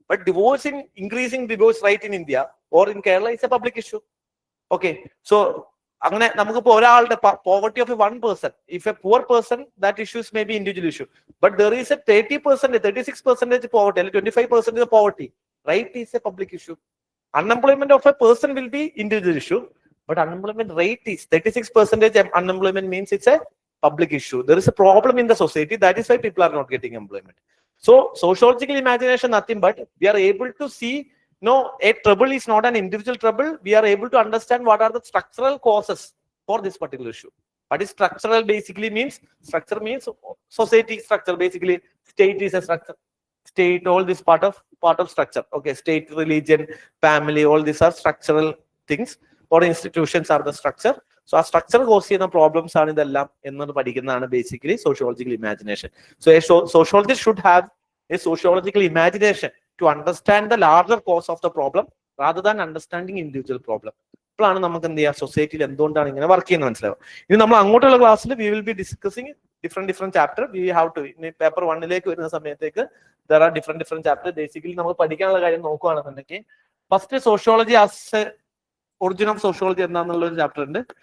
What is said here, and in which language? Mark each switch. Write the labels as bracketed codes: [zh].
[en] But divorcing increasing divorce rate in India or in Kerala it's a public issue. Okay. [ml] So അങ്ങനെ നമുക്കിപ്പോ ഒരാളുടെ [en] Poverty of a one person, if a poor person that issues may be individual issue. But there is a 36% poverty [ml] അല്ലെങ്കിൽ [en] 25% poverty. Rate is a public issue. Unemployment of a person will be individual issue, but unemployment rate is 36% unemployment means it's a public issue. There is a problem in the society. That is why people are not getting employment. So sociological imagination, nothing but we are able to see, no, a trouble is not an individual trouble. We are able to understand what are the structural causes for this particular issue. What is structural basically means? Structure means society structure. Basically, state is a structure. State, all this part of structure. Okay, state, religion, family, all these are structural things. Or institutions are the structure. So a structure cause [ml] ചെയ്യുന്ന [en] problems [ml] ആണ് ഇതെല്ലാം എന്നത് പഠിക്കുന്നതാണ് [en] basically sociological imagination. So a sociologist should have a sociological imagination to understand the larger cause of the problem rather than understanding individual problem. [ml] ഇപ്പോഴാണ് നമുക്ക് എന്ത് ചെയ്യുക, സൊസൈറ്റിയിൽ എന്തുകൊണ്ടാണ് ഇങ്ങനെ വർക്ക് ചെയ്യുന്നത് മനസ്സിലാവും. ഇനി നമ്മൾ അങ്ങോട്ടുള്ള ക്ലാസ്സിൽ [en] We will be discussing different chapter. We have two paper 1 [ml] വരുന്ന സമയത്തേക്ക് [en] there are different chapter. [ml] Basically നമുക്ക് പഠിക്കാനുള്ള കാര്യം നോക്കുകയാണെന്നുണ്ടെങ്കിൽ first sociology as origin of sociology എന്താണെന്നുള്ള ഒരു ചാപ്റ്റർ ഉണ്ട്.